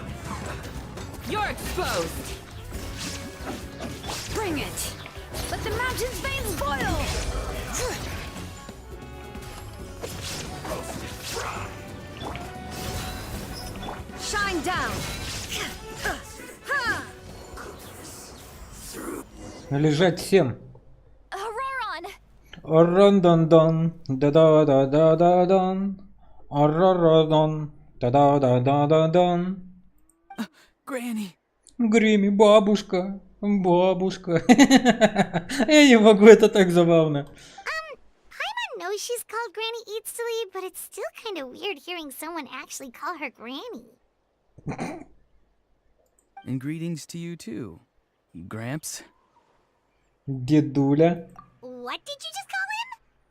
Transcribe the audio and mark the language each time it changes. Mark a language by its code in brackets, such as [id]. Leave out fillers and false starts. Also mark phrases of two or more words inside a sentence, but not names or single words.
[en] You're exposed! Bring it! Let the mountain's veins boil! Shine down! [ru] Лежать всем. Auroron! Орон-дон-дон. Да-да-да-да-да-дон. Орородон. Да-да-да-да-да-дон. [en] Granny. [ru] Грими, бабушка. Бабушка. Я не могу, это так забавно. [en] Paimon knows she's called Granny Eats to Leave, but it's still kind of weird hearing someone actually call her Granny. And greetings to you too, Gramps. [ru] Дедуля. [en] What did you just call him?